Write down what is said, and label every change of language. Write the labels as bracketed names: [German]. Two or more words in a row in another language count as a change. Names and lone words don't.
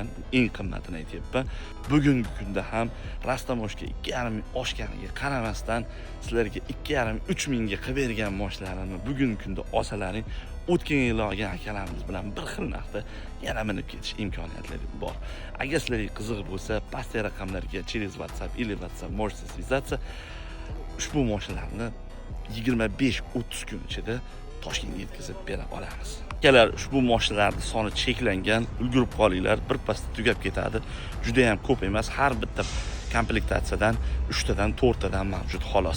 [Uzbek] Eng qimmatini aytyapman. Bugungi kunda ham Rastamoshka 2,5 ming oshganiga qaramasdan sizlarga 2,5-3 mingga qilib bergan mashinalarni bugungi kunda olsalaring, o'tgan yil olgan akalarimiz bilan bir xil narxda yana minib ketish imkoniyatlari bor. Agar sizlarga qiziq bo'lsa, pastdagi raqamlarga [Russian] через WhatsApp или WhatsApp можете связаться. [Uzbek] Ushbu mashinalarni 25-30 kun ichida Toshkentga yetkazib bera olamiz. Akalar, ushbu mashinalarning soni cheklangan, ulgurib qolinglar, birpasda tugab ketadi. Juda ham ko'p emas, har bitta komplektatsiyadan 3 tadan 4 tadan mavjud xolos.